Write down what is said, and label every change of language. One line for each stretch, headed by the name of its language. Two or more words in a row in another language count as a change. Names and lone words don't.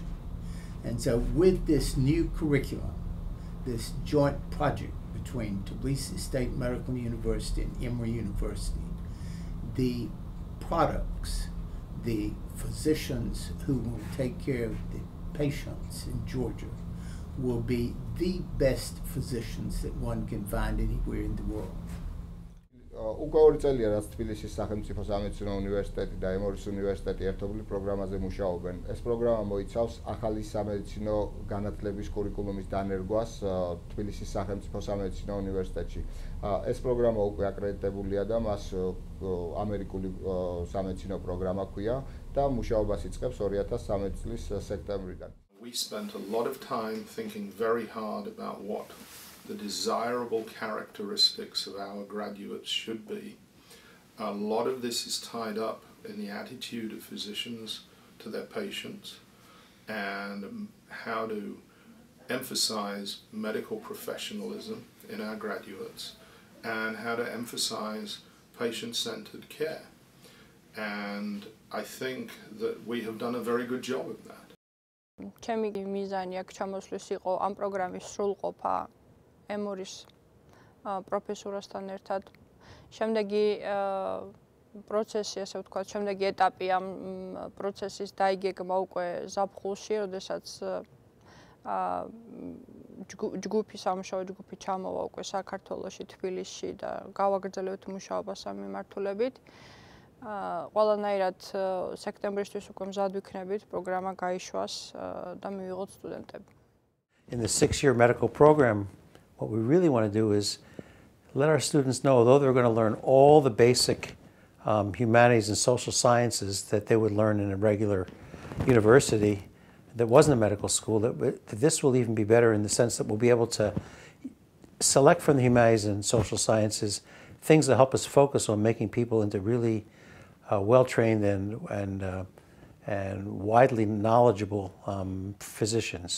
English: And so with this new curriculum, this joint project between Tbilisi State Medical University and Emory University, the products, the physicians who will take care of the patients in Georgia will be the best physicians that one can find anywhere in the world.
Georgian: უკვე 2 წელია რაც თბილისის სახელმწიფო სამედიცინო უნივერსიტეტი და ემორის უნივერსიტეტი ერთობლივ პროგრამაზე მუშაობენ. ეს პროგრამა მოიცავს ახალი სამედიცინო განათლების კურიკულუმის დანერგვას თბილისის სახელმწიფო სამედიცინო უნივერსიტეტში. ეს პროგრამა უკვე აკრედიტებულია და მას ამერიკული სამედიცინო პროგრამა ჰქვია და მუშაობას იწყებს 2013 წლის სექტემბრიდან.
English: We spent a lot of time thinking very hard about what the desirable characteristics of our graduates should be. A lot of this is tied up in the attitude of physicians to their patients and how to emphasize medical professionalism in our graduates and how to emphasize patient-centered care. And I think that we have done a very good job of that.
Georgian: ჩემი მიზანი აქ ჩამოსვლის იყო ამ პროგრამის სრულყოფა ემორის პროფესორასთან ერთად. შემდეგი პროცესი, ასე ვთქვათ, შემდეგი ეტაპი ამ პროცესის დაიგეგმა უკვე ზაფხულში, როდესაც ჯგუფი სამუშაო ჯგუფი ჩამოვა უკვე საქართველოში, თბილისში და გავაგრძელებთ მუშაობას ამ მიმართულებით. ყველანაირად სექტემბრისთვის უკვე მზად ვიქნებით, პროგრამა გაიშვას და მივიღოთ სტუდენტები.
English: In the 6-year medical program, what we really want to do is let our students know, although they're going to learn all the basic humanities and social sciences that they would learn in a regular university that wasn't a medical school, that this will even be better in the sense that we'll be able to select from the humanities and social sciences things that help us focus on making people into really well-trained and widely knowledgeable physicians.